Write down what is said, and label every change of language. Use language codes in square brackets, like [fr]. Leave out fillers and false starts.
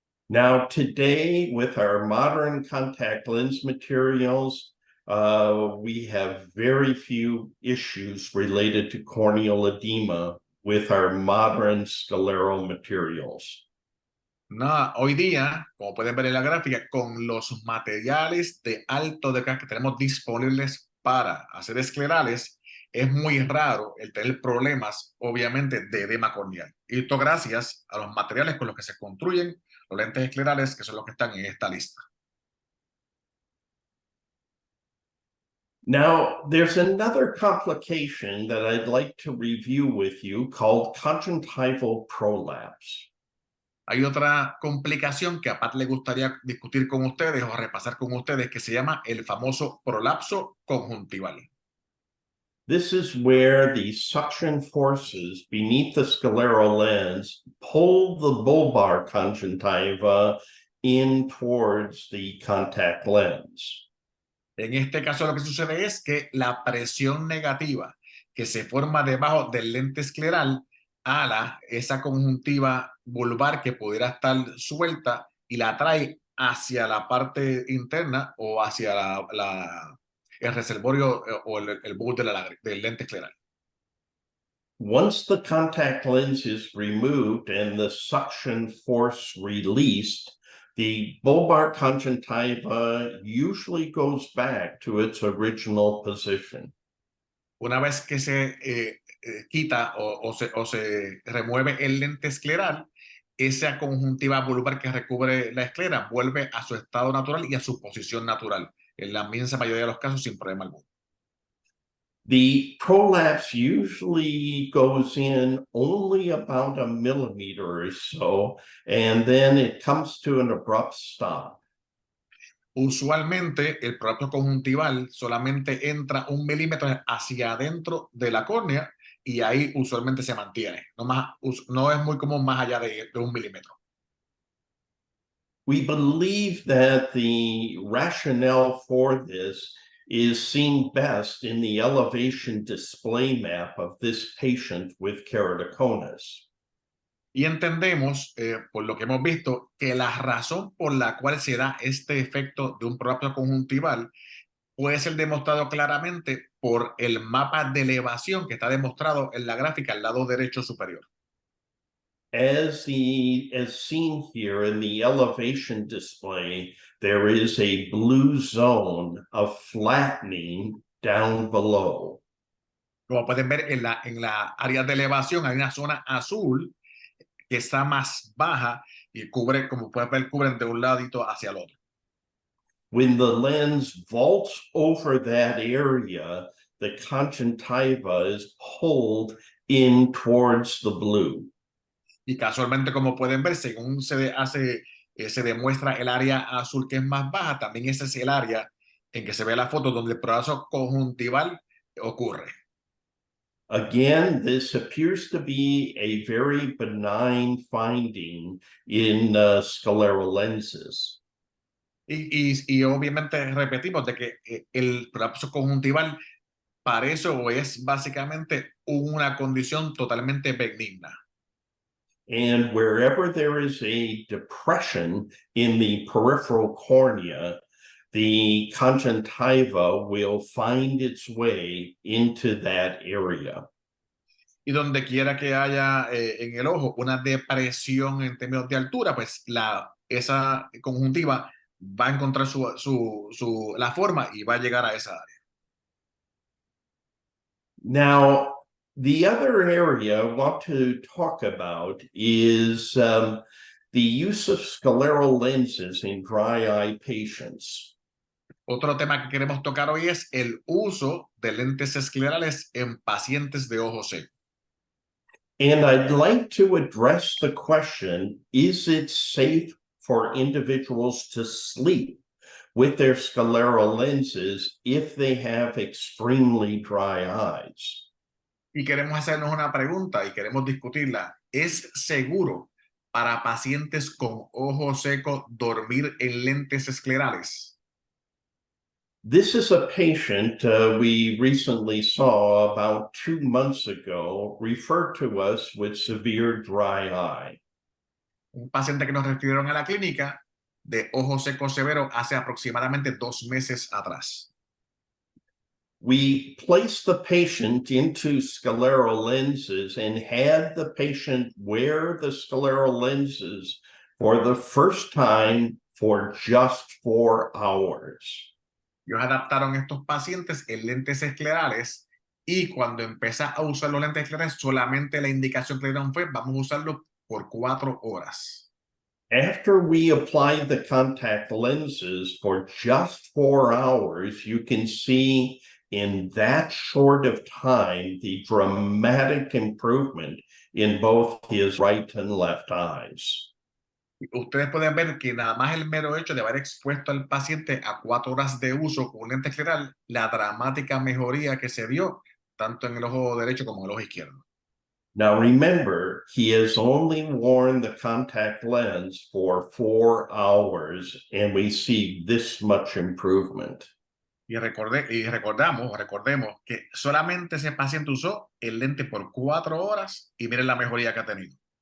[en] Now, today, with our modern contact lens materials, we have very few issues related to corneal edema with our modern scleral materials. [es] Nada, hoy día, como pueden ver en la gráfica, con los materiales de alto desgaste que tenemos disponibles para hacer esclerales, es muy raro el tener problemas, obviamente, de edema corneal. Y esto gracias a los materiales con los que se construyen los lentes esclerales, que son los que están en esta lista. [en] Now, there's another complication that I'd like to review with you called conjunctival prolapse. [es] Hay otra complicación que aparte le gustaría discutir con ustedes o repasar con ustedes que se llama el famoso prolapso conjuntival. [en] This is where the suction forces beneath the scleral lens pull the bulbar conjunctiva in towards the contact lens. [es] En este caso lo que sucede es que la presión negativa que se forma debajo del lente escleral ala esa conjuntiva vulvar que pudiera estar suelta y la trae hacia la parte interna o hacia el reservorio o el bulbo del lente escleral. [en] Once the contact lens is removed and the suction force released, the bulbar conjunctiva usually goes back to its original position. [es] Una vez que se quita o se remueve el lente escleral, esa conjuntiva vulvar que recubre la esclera vuelve a su estado natural y a su posición natural, en la inmensa mayoría de los casos sin problema alguno. [en] The prolapse usually goes in only about 1 millimeter or so, and then it comes to an abrupt stop. [es] Usualmente el prolapso conjuntival solamente entra 1 milímetro hacia adentro de la córnea y ahí usualmente se mantiene. No es muy común más allá de 1 milímetro. [en] We believe that the rationale for this is seen best in the elevation display map of this patient with keratoconus. [es] Y entendemos, por lo que hemos visto, que la razón por la cual se da este efecto de un prolapso conjuntival puede ser demostrado claramente por el mapa de elevación que está demostrado en la gráfica al lado derecho superior. [en] As seen here in the elevation display, there is a blue zone of flattening down below. [es] Como pueden ver en la área de elevación hay una zona azul que está más baja y cubre, como pueden ver, cubren de un ladito hacia el otro. [en] When the lens vaults over that area, the conjunctiva is pulled in towards the blue. [es] Y casualmente, como pueden ver, según se demuestra el área azul que es más baja, también ese es el área en que se ve la foto donde el proceso conjuntival ocurre. [en] Again, this appears to be a very benign finding in scleral lenses. [es] Y obviamente repetimos de que el prolapso conjuntival parece o es básicamente una condición totalmente benigna. [en] And wherever there is a depression in the peripheral cornea, the conjunctiva will find its way into that area. [es] Y donde quiera que haya en el ojo una depresión en términos de altura, pues esa conjuntiva va a encontrar la forma y va a llegar a esa área. [en] Now, the other area I want to talk about is the use of scleral lenses in dry eye patients. [es] Otro tema que queremos tocar hoy es el uso de lentes esclerales en pacientes de ojo seco. [en] And I'd like to address the question, is it safe for individuals to sleep with their scleral lenses if they have extremely dry eyes? [es] Y queremos hacernos una pregunta y queremos discutirla. ¿Es seguro para pacientes con ojo seco dormir en lentes esclerales? [en] This is a patient we recently saw about 2 months ago, referred to us with severe dry eye. [es] Un paciente que nos refirieron a la clínica de ojo seco severo hace aproximadamente 2 meses atrás. [en] We placed the patient into scleral lenses and had the patient wear the scleral lenses for the first time for just 4 hours. [es] Ellos adaptaron estos pacientes en lentes esclerales y cuando empieza a usar los lentes esclerales, solamente la indicación que le dieron fue, vamos a usarlo por 4 horas. [en] After we applied the contact lenses for just 4 hours, you can see in that short of time the dramatic improvement in both his right and left eyes. [es] Ustedes pueden ver que nada más el mero hecho de haber expuesto al paciente a 4 horas de uso con un lente escleral, la dramática mejoría que se vio tanto en el ojo derecho como en el ojo izquierdo. [en] Now remember, he has only worn the contact lens for 4 hours, and we see this much improvement. [es] Y recordemos que solamente ese paciente usó el lente por 4 horas y miren la mejoría que ha tenido.